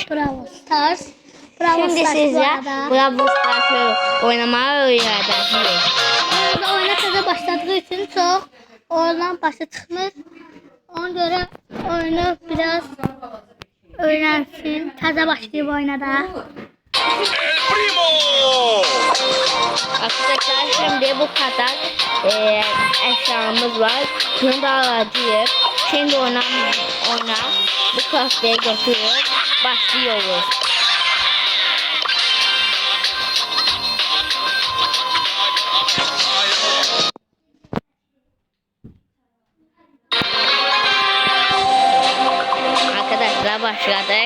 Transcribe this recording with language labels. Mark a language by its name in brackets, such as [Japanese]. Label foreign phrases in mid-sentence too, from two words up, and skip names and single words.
[Turkish] Bravo Stars. Bravo Şimdi Stars bu [Azerbaijani] sizə arada. Bravo Stars oynamağı öyrədəcəyik. Burada oyuna təzə başladığı üçün çox oyundan başa çıxmır. [Turkish] Ona görə oyunu biraz öğrensin. [Azerbaijani] Təzə başlayıb oyuna da. [Turkish] Arkadaşlar şimdi bu kadar eşyamız var. Bunu da alacağız. Şimdi oyna bu kafeye götürüp başlıyoruz. Arkadaşlar başladık.